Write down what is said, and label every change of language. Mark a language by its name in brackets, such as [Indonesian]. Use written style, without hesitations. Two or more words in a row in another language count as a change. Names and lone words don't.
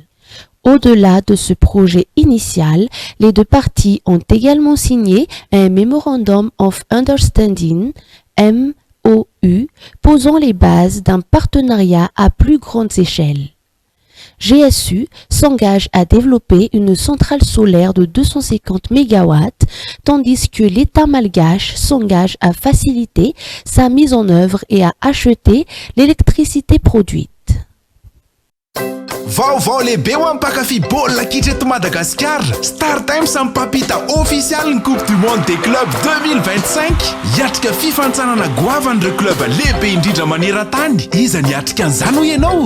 [French] Au-delà de ce projet initial, les deux parties ont également signé un [English] Memorandum of Understanding, [French] MOU, posant les bases d'un partenariat à plus grande échelle. GSU s'engage à développer une centrale solaire de 250 MW, tandis que l'État malgache s'engage à faciliter sa mise en œuvre et à acheter l'électricité produite. [Malagasy] Vaovao lehibe ho ampakafy baolina kitra eto Madagasikara. Star Times mipampita official ny Coupe du Monde des Clubs 2025. Hiatrika fifantsarana goavan'ireo club lehibe indrindra maneran-tany. Iza ny hiatrika an'izany ho ianao?